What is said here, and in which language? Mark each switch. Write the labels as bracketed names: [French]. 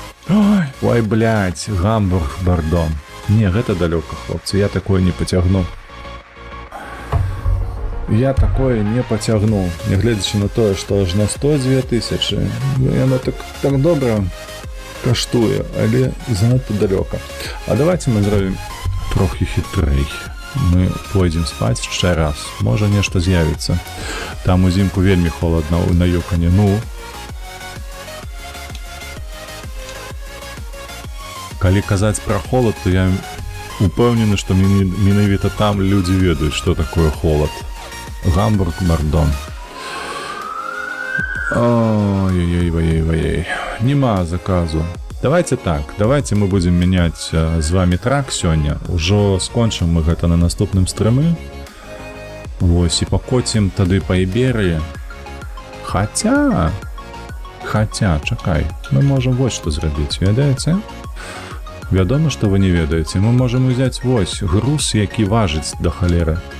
[Belarusian] Ой, блядь, Гамбург, Бардо. Не, гэта далёка, хлопцы, я такое не пацягну. Я такое не пацягну, нягледзячы на тое, што аж на 102 тысячы. Яно так добра каштуе, але занадта далёка. А давайте мы зробім трохі хітрэй. Мы пойдзем спаць яшчэ раз. Можа нешта з'явіцца. Там узімку вельмі холадна на Юкане. Ну. Калі казаць пра холад, то я упэўнены, што менавіта там людзі ведаюць, што такое холад. Гамбург, Бардо. Ой-ой-ой-ой-ой. Нема заказу. [Russian] Давайте так, давайте мы будем менять з вами трак [Belarusian] сёння. Ужо скончым мы гэта на наступным стрымы. Вось, і пакоцім тады па Іберыі. Хаця, чакай, мы [Russian] можем вот [Belarusian] што зрабіць, ведаеце? Вядома, што вы не ведаеце. Мы можем узяць вось груз, які важыць да халеры.